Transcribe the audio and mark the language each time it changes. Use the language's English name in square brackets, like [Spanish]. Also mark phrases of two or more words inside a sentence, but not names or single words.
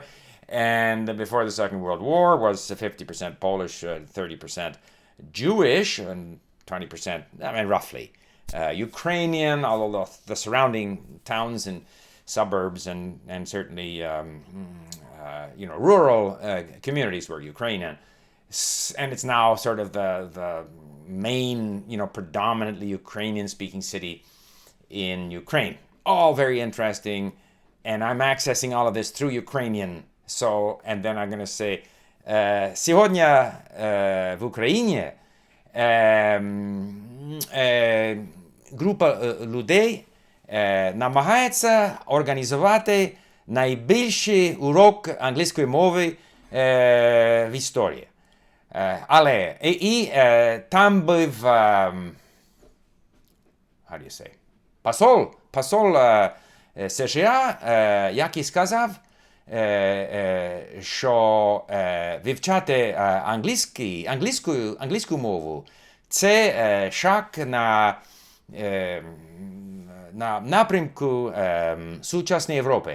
[English] And before the Second World War was 50% Polish, 30% Jewish, and 20%, roughly, Ukrainian, although the surrounding towns and suburbs and certainly rural communities were Ukrainian. And it's now sort of the main, predominantly Ukrainian-speaking city in Ukraine. All very interesting, and I'm accessing all of this through Ukrainian. So, and then I'm going to say, [Ukrainian] сьогодні в Україні група людей намагається організувати найбільший урок англійської мови в історії. Але там був, [English] how do you say, [Ukrainian] посол США, який сказав, що вивчати англійську мову – це шаг на напрямку сучасної Європи.